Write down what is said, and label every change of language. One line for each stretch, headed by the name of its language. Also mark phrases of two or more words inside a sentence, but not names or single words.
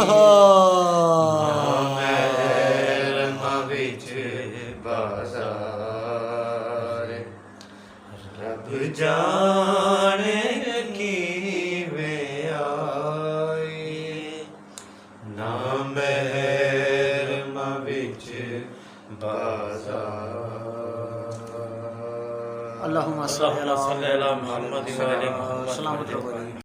Punjabi: ਮਹਿਰਮਾਂ ਵਿੱਚ ਬਾਜ਼ਾਰ ਰੱਬ ਜਾਣੇ ਕਿਵੇਂ ਆਈ। ਨਾ ਮਹਿਰਮਾਂ ਵਿੱਚ ਬਾਜ਼ਾਰ ਅੱਲਾਹੁਮਾ
Arabic: اللهم صل على محمد وعلى محمد.
Urdu: سلامت رہو.